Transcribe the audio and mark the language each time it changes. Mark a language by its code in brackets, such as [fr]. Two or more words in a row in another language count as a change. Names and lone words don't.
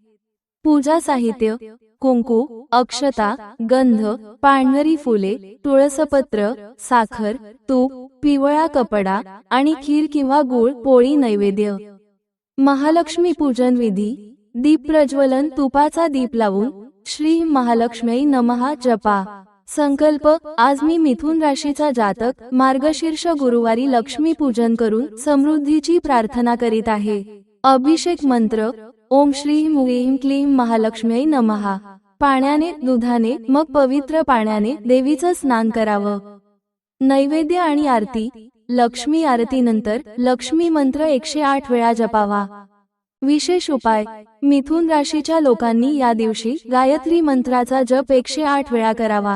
[mr] पूजा साहित्य: कुंकू, अक्षता, गंध, पांढरी फुले, तुळसपत्र, साखर, तूप, पिवळा कपडा आणि खीर किंवा गूळ पोळी नैवेद्य. महालक्ष्मी पूजन विधी. दीप प्रज्वलन. तुपाचा दीप लावून [sa] श्री महालक्ष्मी नमः [mr] जपा. संकल्प: आज मी मिथुन राशीचा जातक मार्गशीर्ष गुरुवारी लक्ष्मी पूजन करून समृद्धीची प्रार्थना करीत आहे. अभिषेक मंत्र: [sa] ओम श्रीं ह्रीं क्लीं महालक्ष्मी नमः. [mr] पाण्याने, दुधाने, मग पवित्र पाण्याने देवीचं स्नान करावं. नैवेद्य आणि आरती. लक्ष्मी आरतीनंतर लक्ष्मी मंत्र 108 वेळा जपावा. विशेष उपाय: मिथुन राशीच्या लोकांनी या दिवशी गायत्री मंत्राचा जप 108 वेळा करावा.